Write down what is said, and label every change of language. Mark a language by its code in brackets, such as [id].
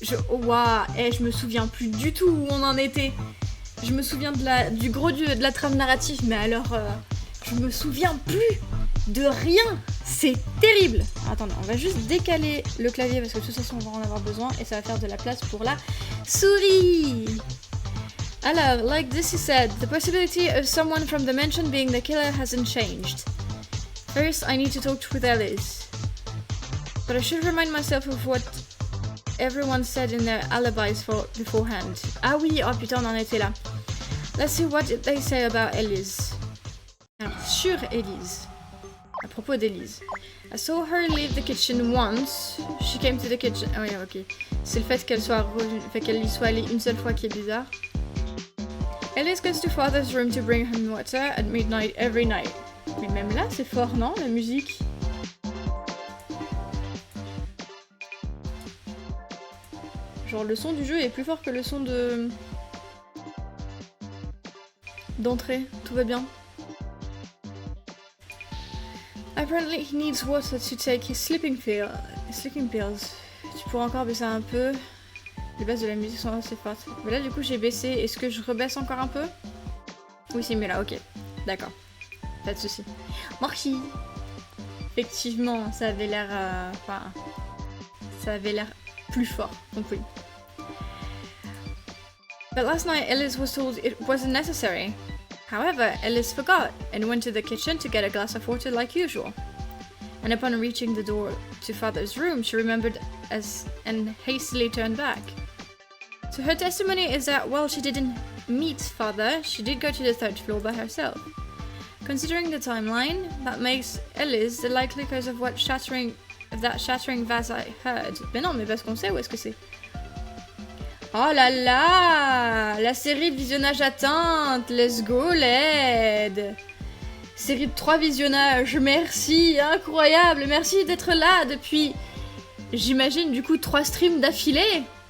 [fr] Oh waouh, je me souviens plus du tout où on en était. Je me souviens du gros de la trame narrative, mais alors je me souviens plus de rien. C'est terrible. Attendez, on va juste décaler le clavier parce que de toute façon on va en avoir besoin et ça va faire de la place pour la souris. Alors, [en] like this is said, the possibility of someone from the mansion being the killer hasn't changed. First, I need to talk with Alice. But I should remind myself of what everyone said in their alibis beforehand. [fr] Ah oui, oh putain, on en était là. [en] Let's see what they say about Elise. [fr] Alors, sur Elise. À propos d'Elise. [en] I saw her leave the kitchen once. She came to the kitchen. [fr] Ah oui, [en] ok. [fr] C'est le fait qu'elle y soit allée une seule fois qui est bizarre. [en] Elise goes to father's room to bring him water at midnight every night. [fr] Mais même là, c'est fort, non, la musique? Genre le son du jeu est plus fort que le son d'entrée. Tout va bien. [en] Apparently he needs water to take his sleeping pills. [fr] Tu pourras encore baisser un peu. Les bases de la musique sont assez fortes. Mais là du coup j'ai baissé. Est-ce que je rebaisse encore un peu? Oui c'est mieux là, ok. D'accord. Pas de soucis. Merci. Effectivement, ça avait l'air... ça avait l'air plus fort. Donc oui. [en] But last night Ellis was told it wasn't necessary. However, Ellis forgot and went to the kitchen to get a glass of water like usual. And upon reaching the door to father's room, she remembered and hastily turned back. So her testimony is that while she didn't meet father, she did go to the third floor by herself. Considering the timeline, that makes Ellis the likely cause of that shattering vase I heard. [fr] Mais non, mais parce qu'on sait où est-ce que c'est. Oh là là! La série de visionnage atteinte! [en] Let's go, [fr] LED! Série de 3 visionnages, merci! Incroyable! Merci d'être là depuis, j'imagine, du coup, 3 streams d'affilée!